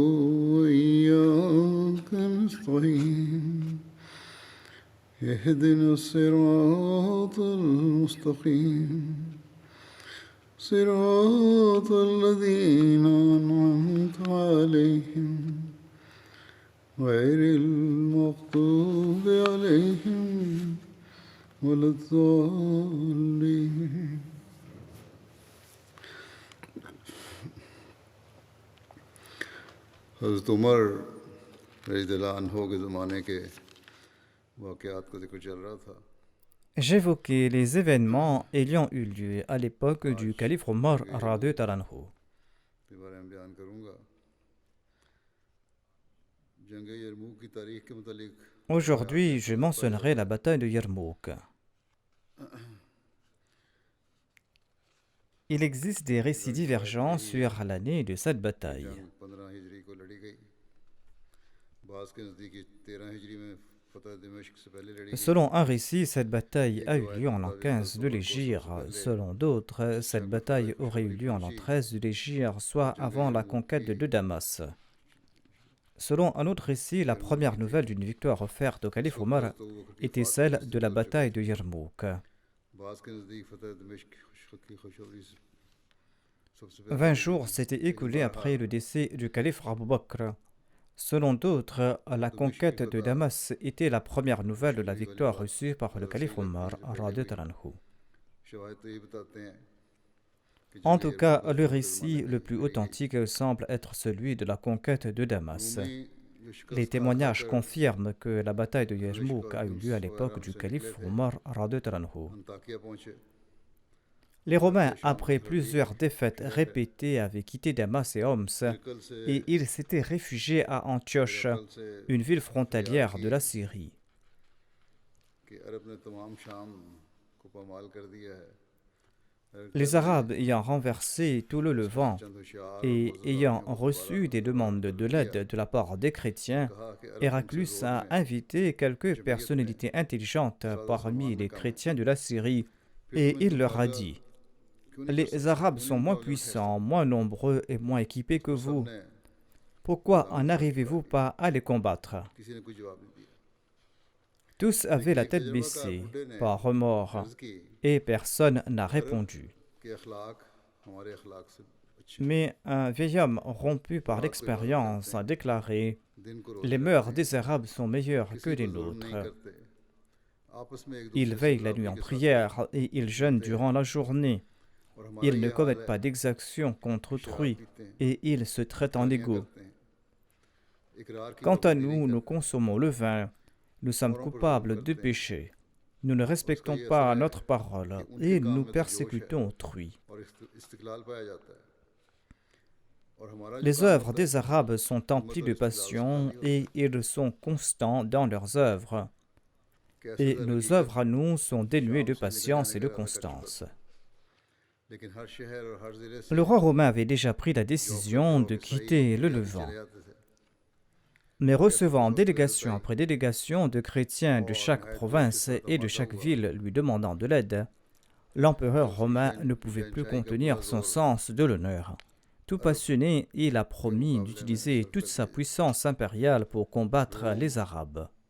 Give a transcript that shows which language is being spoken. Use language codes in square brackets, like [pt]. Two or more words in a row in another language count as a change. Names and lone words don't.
[ar] وإياك نستعين اهدنا الصراط المستقيم صراط الذين أنعمت عليهم غير المغضوب عليهم ولا الضالين. [ur] حضرت عمر [ar] رضی اللہ عنہ [ur] کے زمانے کے واقعات کا ذکر چل رہا تھا. [fr] J'évoquais les événements ayant eu lieu à l'époque du calife Omar [ar] رضي الله عنه. [ur] کے بارے میں بیان کروں گا. جنگ یرموک کی تاریخ کے متعلق [fr] Aujourd'hui, je mentionnerai la bataille de Yarmouk. Il existe des récits divergents sur l'année de cette bataille. [ur] جنگ 15 ہجری کو لڑی گئی. بعض کے نزدیک 13 ہجری میں فتح دمشق سے پہلے لڑی گئی. [fr] Selon un récit, cette bataille a eu lieu en l'an 15 de l'Hégire. Selon d'autres, cette bataille aurait eu lieu en l'an 13 de l'Hégire, soit avant la conquête de Damas. Selon un autre récit, la première nouvelle d'une victoire offerte au calife Omar était celle de la bataille de Yarmouk. [ur] بعض کے نزدیک فتح دمشق کی خوشخبری سے [fr] 20 jours s'étaient écoulés après le décès du calife Abu Bakr. Selon d'autres, la conquête de Damas était la première nouvelle de la victoire reçue par le calife Omar [ar] رضي الله عنه. [ur] شواہد تو یہ بتاتے ہیں کہ [fr] En tout cas, le récit le plus authentique semble être celui de la conquête de Damas. Les témoignages confirment que la bataille de Yarmouk a eu lieu à l'époque du calife Omar [ar] رضي الله عنه. [ur] انطاکیہ پہنچے. [fr] Les Romains, après plusieurs défaites répétées, avaient quitté Damas et Homs et ils s'étaient réfugiés à Antioche, une ville frontalière de la Syrie. [ur] کہ عرب نے تمام شام کو پامال کر دیا ہے. [fr] Les Arabes ayant renversé tout le Levant [ur] چند ہوشیار [fr] et ayant reçu des demandes de l'aide de la part des chrétiens, Héraclius a invité quelques personnalités intelligentes parmi les chrétiens de la Syrie et il leur a dit: les Arabes sont moins puissants, moins nombreux et moins équipés que vous. Pourquoi n'arrivez-vous pas à les combattre? [ur] کسی نے کوئی جواب نہیں دیا. [fr] Tous avaient la tête baissée, par remords, [ur] عرض کی [fr] et personne n'a répondu. [ur] کہ اخلاق ہمارے اخلاق سے اچھے [fr] Mais un vieil homme rompu par l'expérience a déclaré: [ur] دن کو [fr] les mœurs des Arabes sont meilleures que les [ur] ظلم نہیں [fr] nôtres. [ur] کرتے. آپس میں ایک [fr] Ils [ur] دوسرے سے [fr] veillent la nuit en [ur] برابری کے ساتھ [fr] prière et ils jeûnent durant la journée. [ur] اور ہمارا [fr] Ils ne [ur] یہ حال [fr] commettent [ur] ہے. [fr] pas d'exactions contre [ur] شراب [fr] autrui [ur] پیتے ہیں, [fr] et ils se traitent en [ur] گالیاں [fr] égaux. [ur] کرتے ہیں. اقرار کی [fr] Quant à [ur] پابندی نہیں [fr] nous, nous [ur] کرتے. [fr] consommons le vin, nous sommes coupables de péché. Nous ne respectons pas notre parole et nous persécutons autrui. [ur] اور استقلال پایا جاتا ہے. اور ہمارا جو [fr] Les [ur] کام [fr] œuvres [ur] ہوتا ہے, [fr] des Arabes sont emplies de passion et ils sont constants dans leurs œuvres. [ur] کیسے [fr] Et [ur] زندگی [fr] nos [ur] کا [fr] œuvres à nous sont dénuées de [ur] شام سے نکل [fr] patience [ur] جانے [fr] et de [ur] کا ارادہ کر چکا [fr] constance. [ur] تھا. لیکن ہر شہر اور ہر ضلع سے [fr] Le roi romain avait déjà pris la [ur] جو [fr] décision de [ur] عیسائی [fr] quitter le [ur] چلے [fr] Levant. [ur] جاتے تھے. [fr] Mais recevant délégation après délégation de chrétiens de chaque province et de chaque ville lui demandant de l'aide, l'empereur romain ne pouvait plus contenir son sens de l'honneur. tout passionné, il a promis d'utiliser toute sa puissance impériale pour combattre les Arabes.